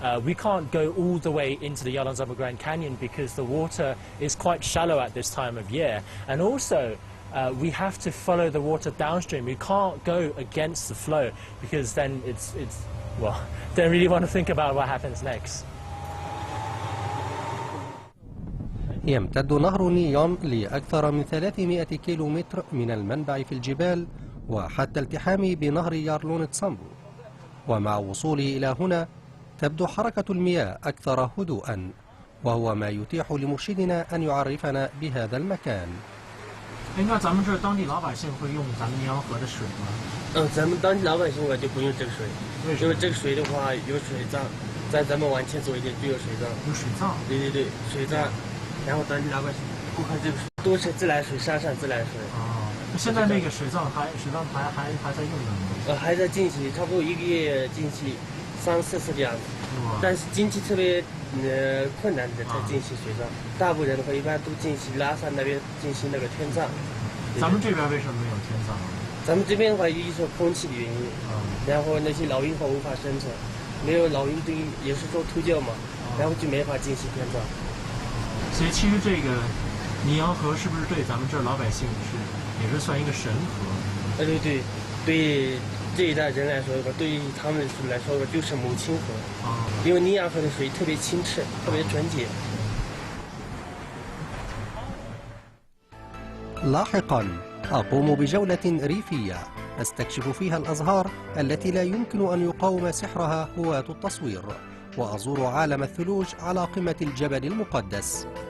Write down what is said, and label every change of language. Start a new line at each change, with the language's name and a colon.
English: We can't go all the way into the Yarlung Grand Canyon because the water is quite shallow at this time of year. And also, we have to follow the water downstream. We can't go against the flow because then well, don't really want to think about what happens next.
Arabic: يمتد نهر نيون لأكثر من 300 كيلومتر من المنبع في الجبال وحتى التحامه بنهر يارلون تسامبو. ومع وصوله إلى هنا تبدو حركة المياه أكثر هدوءا، وهو ما يتيح لمرشدنا أن يعرفنا بهذا المكان.
Chinese: 那咱们这儿当地老百姓会用咱们尼洋河的水吗？咱们当地老百姓就不用这个水，因为这个水的话有水葬，在咱们往前走一点就有水葬。有水葬？对，水葬。然后当地老百姓不喝这个水，都是自来水，山上自来水。现在那个水葬还在用呢吗？还在进行，差不多1个月进行3、4次的样子。但是经济特别困难的才进行水葬，大部分人的话一般都进行拉萨那边进行那个天葬。咱们这边为什么没有天葬？咱们这边的话，一说空气的原因，然后那些老鹰话无法生存，没有老鹰对，也是说秃鹫嘛，然后就没法进行天葬。所以其实这个尼洋河是不是对咱们这儿老百姓也是算一个神河？对这一代人来说的话，对于他们来说的就是母亲河。因为尼洋河的水特别清澈，特别纯洁。
Arabic: لاحقا أقوم بجولة ريفية أستكشف فيها الأزهار التي لا يمكن أن يقاوم سحرها هواة التصوير، وأزور عالم الثلوج على قمة الجبل المقدس.